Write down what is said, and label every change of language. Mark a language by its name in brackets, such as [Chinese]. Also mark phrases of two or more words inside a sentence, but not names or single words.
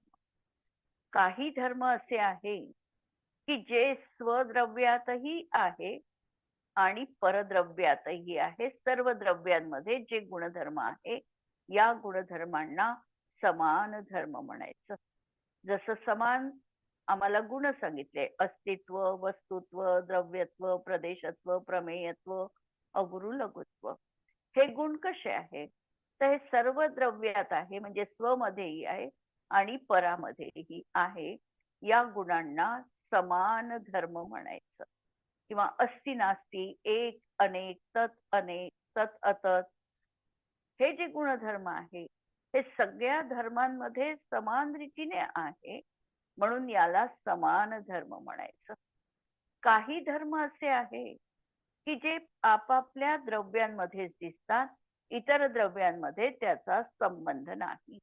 [Marathi] काही धर्म असे आहे की जे स्वद्रव्यातही आहे आणि परद्रव्यातही आहे. सर्व द्रव्यांमध्ये जे गुणधर्म आहे, या गुणधर्मांना समान धर्म म्हणायचं. जसं समान आम्हाला गुण सांगितले, अस्तित्व, वस्तुत्व, द्रव्यत्व, प्रदेशत्व, प्रमेयत्व, अगुरु लघुत्व. हे गुण कसे आहे? तर हे सर्व द्रव्यात आहे, म्हणजे स्वमध्येही आहे आणि परामध्येही आहे. या गुणांना समान धर्म म्हणायचं. [Sanskrit] किंवा अस्ति नास्ति, एक अनेक, तत् अनेक, तत् अतत्, [Marathi] हे जे गुणधर्म आहे हे सगळ्या धर्मांमध्ये समान रीतीने आहे, म्हणून याला समान धर्म म्हणायचं. काही धर्म असे आहे की जे आपापल्या द्रव्यांमध्येच दिसतात, इतर द्रव्यांमध्ये त्याचा संबंध नाही.